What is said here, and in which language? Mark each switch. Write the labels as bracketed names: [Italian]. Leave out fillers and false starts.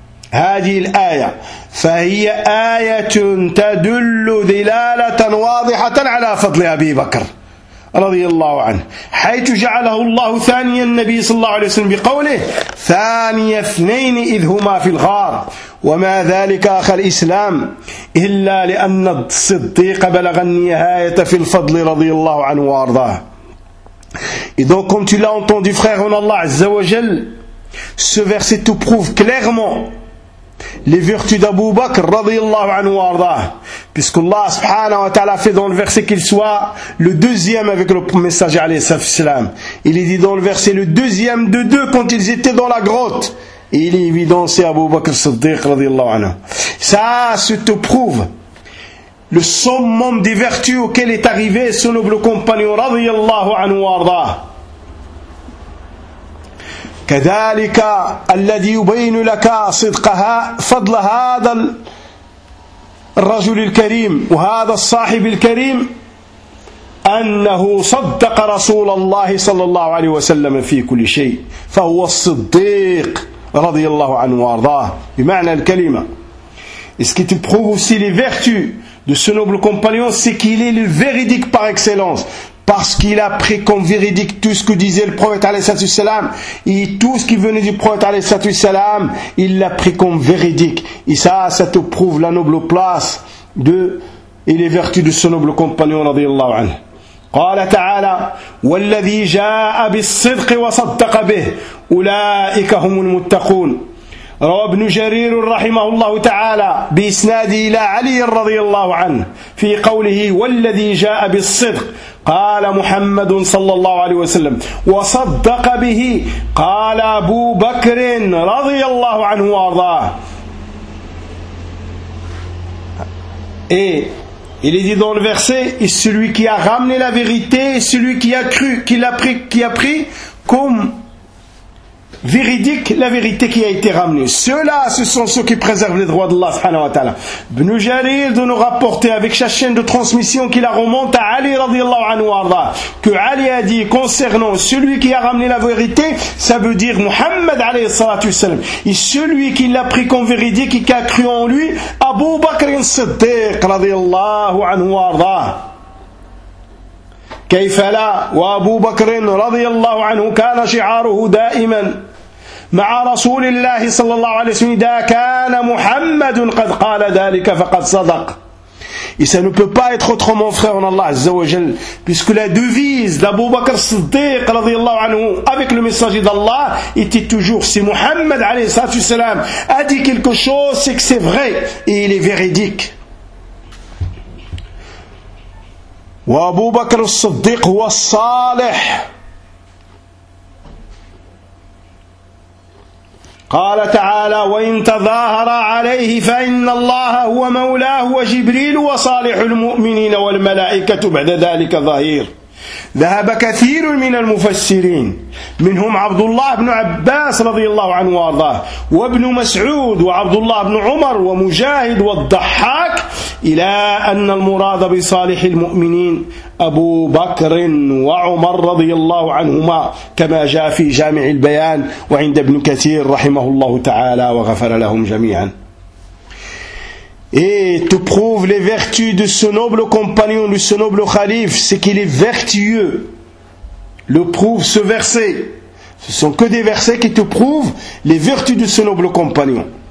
[Arabic] هذه الآية فهي آية تدل دلالة واضحة على فضل أبي بكر رضي الله عنه حيث جعله الله ثانيا النبي صلى الله عليه وسلم بقوله ثاني اثنين إذ هما في الغار وما ذلك أخ الإسلام إلا لأن الصديق بلغ النهاية في الفضل رضي الله عنه وارضاه. [French] Et donc comme tu l'as entendu frère en Allah Azza wa Jal, ce verset te prouve clairement les vertus d'Abu Bakr radiyallahu anhu wa arda, puisqu'Allah subhanahu wa ta'ala fait dans le verset qu'il soit le deuxième avec le messager alayhi salatu wasalam. Il est dit dans le verset le deuxième de deux quand ils étaient dans la grotte. Et il est évidencé Abu Bakr Siddiq radiyallahu anhu. Ça se te prouve le summum des vertus auxquelles est arrivé son noble compagnon radiyallahu anhu wa arda. [Arabic] كذلك الذي يبين لك صدقها فضل هذا الرجل الكريم وهذا الصاحب الكريم أنه صدق رسول الله صلى الله عليه وسلم في كل شيء فهو الصديق رضي الله عنه وارضاه بمعنى الكلمة. [French] Est-ce qui te prouve aussi les vertus de ce noble compagnon, c'est qu'il est le véridique par excellence, parce qu'il a pris comme véridique tout ce que disait le prophète alayhi salam, et tout ce qui venait du prophète alayhi salam, il l'a pris comme véridique. Et ça te prouve la noble place de et les vertus de ce noble compagnon radiyallahu anhu. [Arabic] قال تعالى والذي جاء بالصدق وصدق به اولئك هم المتقون. روى ابن جرير رحمه الله تعالى بإسناده إلى علي رضي الله عنه في قوله والذي جاء بالصدق قال محمد صلى الله عليه وسلم وصدق به قال أبو بكر رضي الله عنه وارضاه. [French] Il est dit dans le verset, et celui qui a ramené la vérité est celui qui a cru, qui a pris comme véridique la vérité qui a été ramenée. Ceux-là, ce sont ceux qui préservent les droits d'Allah subhanahu wa ta'ala. Ibn Jarir de nous rapporter avec sa chaîne de transmission qui la remonte à Ali radiallahu anhu arda, que Ali a dit concernant celui qui a ramené la vérité, ça veut dire Muhammad alayhi salatu wasalam, et celui qui l'a pris comme véridique et qui a cru en lui, Abu Bakr al-Siddiq radiallahu anhu arda. [Arabic] كيف لا وأبو بكر رضي الله عنه كان شعاره دائما مع رسول الله صلى الله عليه وسلم إذا كان محمد قد قال ذلك فقد صدق. [French] Et ça ne peut pas être autrement frère en Allah Azza wa Jal, puisque la devise d'Abu Bakr Siddiq radiyallahu anhu avec le messager d'Allah était toujours si Muhammad alayhi salatu wasalam a dit quelque chose, c'est que c'est vrai et il est véridique. [Arabic] وأبو بكر الصديق هو الصالح. قال تعالى: وإن تظاهر عليه فإن الله هو مولاه وجبريل وصالح المؤمنين والملائكة بعد ذلك ظهير. ذهب كثير من المفسرين منهم عبد الله بن عباس رضي الله عنه وارضاه وابن مسعود وعبد الله بن عمر ومجاهد والضحاك إلى أن المراد بصالح المؤمنين أبو بكر وعمر رضي الله عنهما كما جاء في جامع البيان وعند ابن كثير رحمه الله تعالى وغفر لهم جميعا. [French] Et tu prouves les vertus de ce noble compagnon, de ce noble khalife, c'est qu'il est vertueux. Le prouve ce verset. Ce sont que des versets qui te prouvent les vertus de ce noble compagnon.